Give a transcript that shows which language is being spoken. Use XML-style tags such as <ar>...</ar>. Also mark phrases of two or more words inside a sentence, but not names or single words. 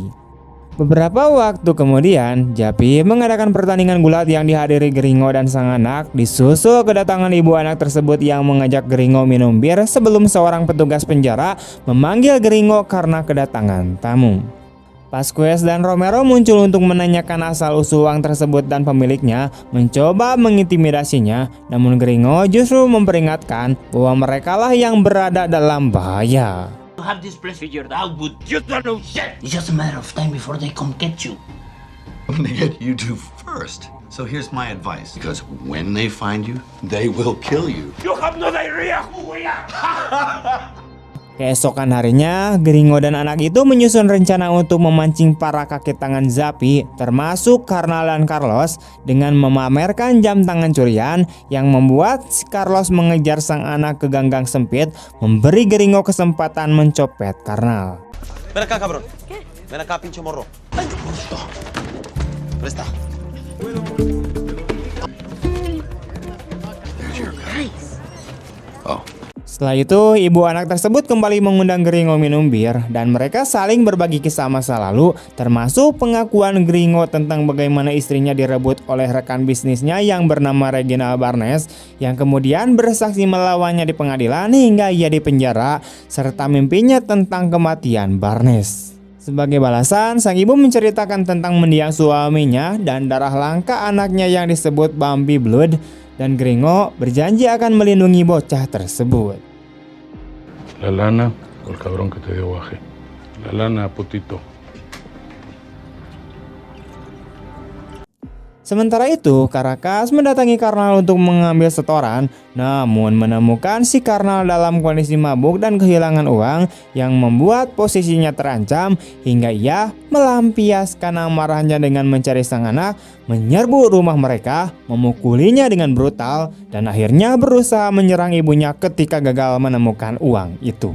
<id>Beberapa waktu kemudian, Japi mengadakan pertandingan gulat yang dihadiri Gringo dan sang anak, disusul kedatangan ibu anak tersebut yang mengajak Gringo minum bir sebelum seorang petugas penjara memanggil Gringo karena kedatangan tamu. Vasquez dan Romero muncul untuk menanyakan asal-usul uang tersebut dan pemiliknya mencoba mengintimidasinya, namun Gringo justru memperingatkan bahwa merekalah yang berada dalam bahaya.</id> <en>You have this place figured out, but you don't know shit. It's just a matter of time before they come get you. I'm gonna get you two first. So here's my advice. Because when they find you, they will kill you. You have no idea who we are.</en> <id>Keesokan harinya, Gringo dan anak itu menyusun rencana untuk memancing para kaki tangan Zappi, termasuk Karnal dan Carlos, dengan memamerkan jam tangan curian yang membuat si Carlos mengejar sang anak ke ganggang sempit, memberi Gringo kesempatan mencopet Karnal.</id> <es>Ven acá, cabrón. Ven acá, pinche morro. Presta.</es> <en>There's your guy. Oh.</en> <id>Setelah itu, ibu anak tersebut kembali mengundang Gringo minum bir dan mereka saling berbagi kisah masa lalu, termasuk pengakuan Gringo tentang bagaimana istrinya direbut oleh rekan bisnisnya yang bernama Reginald Barnes yang kemudian bersaksi melawannya di pengadilan hingga ia dipenjara, serta mimpinya tentang kematian Barnes. Sebagai balasan, sang ibu menceritakan tentang mendiang suaminya dan darah langka anaknya yang disebut Bambi Blood, dan Gringo berjanji akan melindungi bocah tersebut.</id> <es>La lana o el cabrón que te dio guaje. La lana, putito.</es> <id>Sementara itu, Caracas mendatangi Karnal untuk mengambil setoran, namun menemukan si Karnal dalam kondisi mabuk dan kehilangan uang yang membuat posisinya terancam hingga ia melampiaskan amarahnya dengan mencari sang anak, menyerbu rumah mereka, memukulinya dengan brutal, dan akhirnya berusaha menyerang ibunya ketika gagal menemukan uang itu.</id>